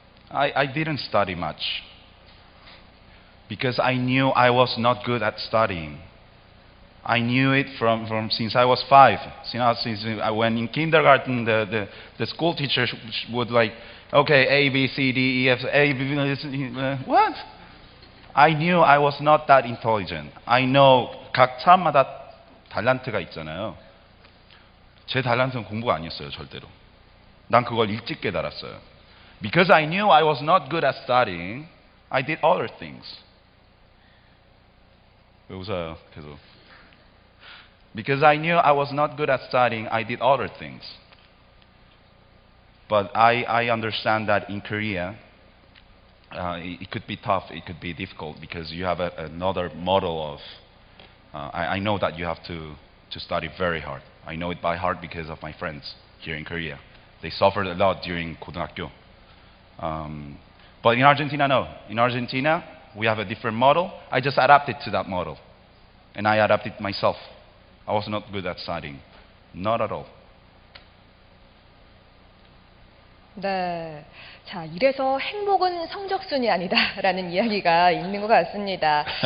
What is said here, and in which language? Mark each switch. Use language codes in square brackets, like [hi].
[en] I didn't study much because I knew I was not good at studying. I knew it from since I was 5. Since I went in kindergarten, the school teacher would like, okay, A, B, C, D, E, F, A, B, what? I knew I was not that intelligent. I know [ko] 각 사람마다 달란트가 있잖아요. 제 달란트는 공부가 아니었어요, 절대로. 난 그걸 일찍 깨달았어요. [en] Because I knew I was not good at studying, I did other things. [ko] 왜 웃어요, 계속? [en] Because I knew I was not good at studying, I did other things. But I understand that in Korea, it could be tough, it could be difficult, because you have another model of, I know that you have to study very hard. I know it by heart because of my friends here in Korea. They suffered a lot during 고등학교. But in Argentina, no. In Argentina, we have a different model. I just adapted to that model. And I adapted myself. I was not good at studying. Not at all. [ko] 네. 자, 이래서 행복은 성적순이 아니다라는 이야기가 있는 것 같습니다.